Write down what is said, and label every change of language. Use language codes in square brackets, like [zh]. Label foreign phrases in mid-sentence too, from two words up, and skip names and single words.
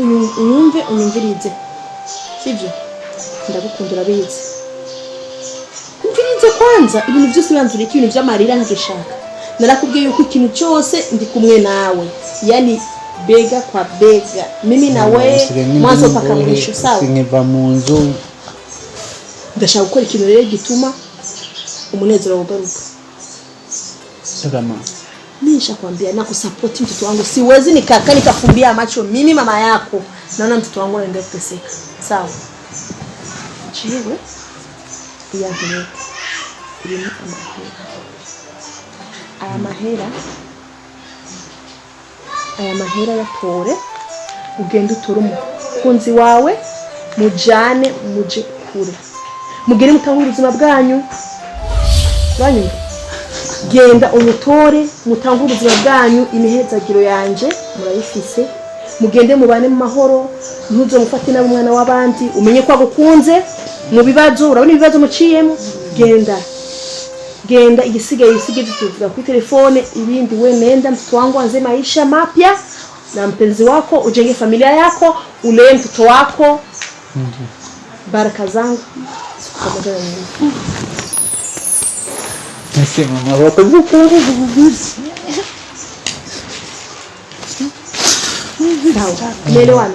[rn] unyumvirize sivyo ndagukundura bize kumvirize kwanza ibintu byose banzure ibintu by'amarira ntagishaka narakubwiye yuko ikintu cyose ndi kumwe nawe [sw] yani bega kwa bega mimi na wewe mwanzo paka mwisho sawa [rn] singiva mu nzu ndashaka gukora ikintu rero gituma umunezero ugaruka. [sw] Kama Nisha kwambia na kusupport mtoto wangu. Siwezi nikakaa nikafumbia macho mimi mama yako. Naona mtoto wangu anaendelea kuteseka. Sawa. Chewe. Ya vile. Ile mahera. [rn] aya mahera yatore ugende utore umukunzi wawe mujane muje kure mugere mutangura ubuzima bwanyu genda umutore mutangura ubuzima bwanyu imihezagiro yanje murayifise mugende mubane mu mahoro ntuzo mufate na umwana w'abandi umenye ko agukunze mu bibazo urabona ibibazo muciyemo genda igisigaye tuvuga kuri telefone ibindi [sw] we nenda mtoto wangu anze maisha mapya na mpenzi wako ujenge familia yako ulee mtoto wako baraka zangu pamoja na mimi nasema mama watakuwa sawa umeelewana